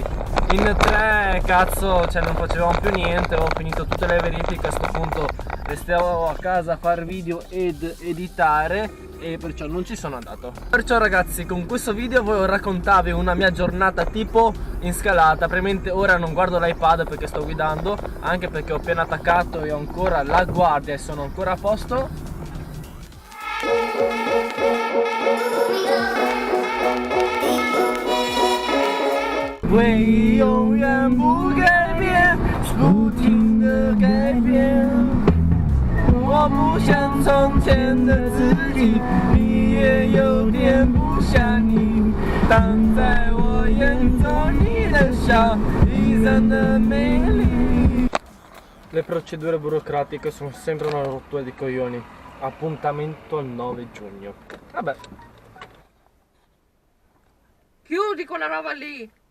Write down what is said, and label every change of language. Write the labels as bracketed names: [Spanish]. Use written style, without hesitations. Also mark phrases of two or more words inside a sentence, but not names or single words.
[Italian] In 3, cazzo, cioè non facevamo più niente, ho finito tutte le verifiche, a sto punto restavo a casa a fare video ed editare e perciò non ci sono andato. Perciò ragazzi, con questo video voglio raccontarvi una mia giornata tipo in scalata. Probabilmente ora non guardo l'iPad perché sto guidando, anche perché ho appena attaccato e ho ancora la guardia e sono ancora a posto. [Chinese] 会永远不改变，不停地改变。我不像从前的自己，你也有点不像你。当在我眼中，你的笑一样的美丽。 [Italian] Le procedure burocratiche sono sempre una rottura di coglioni. Appuntamento il 9 giugno. Vabbè. Chiudi quella roba lì.